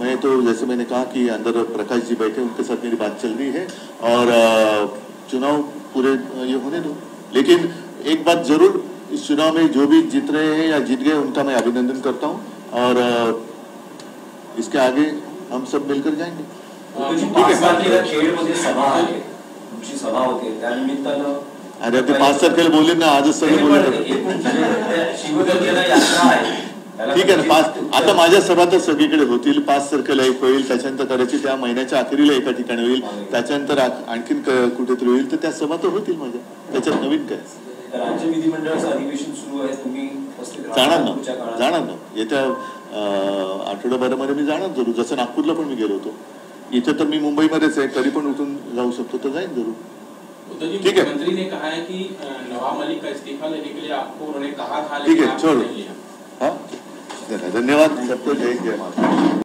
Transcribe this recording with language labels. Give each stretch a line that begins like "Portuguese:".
Hindi: मैं तो जैसे मैंने कहा कि अंदर प्रकाश जी बैठे, उनके साथ मेरी बात चल रही है और चुनाव पूरे ये होने दो। लेकिन एक बात जरूर, इस चुनाव में जो भी जीत रहे हैं या जीत गए उनका मैं अभिनंदन करता हूँ और इसके आगे हम सब मिलकर जाएंगे। ठीक है।
Marathi: खेडमध्ये सभा आहे, तुमची सभा होते त्यानिमित्तानं अरे ते 5 तारखेला बोलले ना, आजच सगळे बोलले। शिवगंगेला यात्रा आहे, ठीक आहे ना। आता माझ्या सभा तर सगळीकडे होतील। 5 तारखेला एक होईल, त्याच्यानंतर करायची त्या महिन्याच्या अखेरीला एका ठिकाणी होईल, त्याच्यानंतर आणखीन कुठेतरी होईल, तर त्या सभा तर होतील माझ्या। त्याच्यात नवीन काय? राज्य विधिमंडळाचं अधिवेशन सुरू आहे, तुम्ही जाणार ना येत्या आठवड्याभरामध्ये मी जाणार जरूर। जसं नागपूरला पण मी गेलो होतो, इथे तर मी मुंबईमध्येच आहे, कधी पण उठून जाऊ शकतो, तर जाईन जरूर।
Hindi: ठीक है। मंत्री ने कहा है कि नवाब मलिक का इस्तीफा लेने के लिए आपको उन्होंने कहा था, ठीक है, छोड़ो। हाँ, धन्यवाद सबको। जय हिंद, जय भारत।